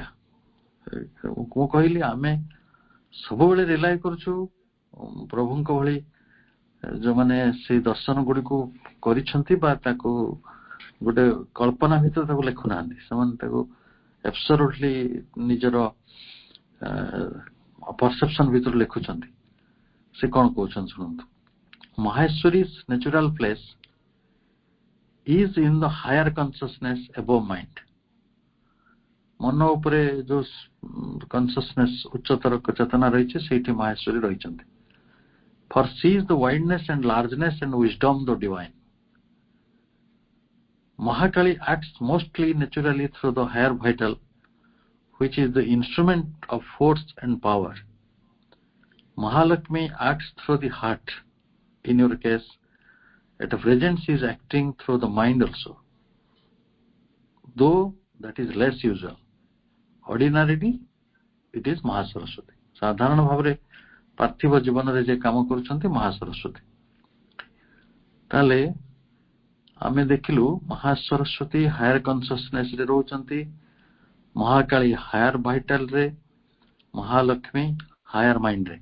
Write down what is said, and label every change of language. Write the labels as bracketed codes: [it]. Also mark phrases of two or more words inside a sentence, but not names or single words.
[or] ମୁଁ କହିଲି ଆମେ ସବୁବେଳେ ରିଲାଏ କରୁଛୁ ପ୍ରଭୁଙ୍କ ଭଳି ଯୋଉମାନେ ସେଇ ଦର୍ଶନ ଗୁଡିକୁ କରିଛନ୍ତି ବା ତାକୁ ଗୋଟେ କଳ୍ପନା ଭିତରେ ତାକୁ ଲେଖୁନାହାନ୍ତି, ସେମାନେ ତାକୁ ଆବସଲ୍ୟୁଟଲି ନିଜର ପରସେପସନ ଭିତରେ ଲେଖୁଛନ୍ତି। ସେ କଣ କହୁଛନ୍ତି ଶୁଣନ୍ତୁ। [en] Maheshwari's natural place is in the higher consciousness above mind. [or] ମନ ଉପରେ ଯୋଉ କନସିୟସନେସ୍ ଉଚ୍ଚତର ଚେତନା ରହିଛି ସେଇଠି ମାହେଶ୍ୱରୀ ରହିଛନ୍ତି। [en] For she is the wideness and largeness and wisdom the divine. Mahakali acts mostly naturally through the higher vital, which is the instrument of force and power. Mahalakshmi acts through the heart. In your case, at present she is acting through the mind also, though that is less usual. Ordinarily, it is Mahasaraswati. [or] ସାଧାରଣ ଭାବରେ ପାର୍ଥିବ ଜୀବନରେ ଯେ କାମ କରୁଛନ୍ତି ମହାସରସ୍ୱତୀ। ତାହେଲେ ଆମେ ଦେଖିଲୁ ମହାସରସ୍ୱତୀ [en] higher consciousness [or] ରେ ରହୁଛନ୍ତି, ମହାକାଳୀ [en] higher vital [or] ରେ, ମହାଲକ୍ଷ୍ମୀ [en] higher mind [or] ରେ।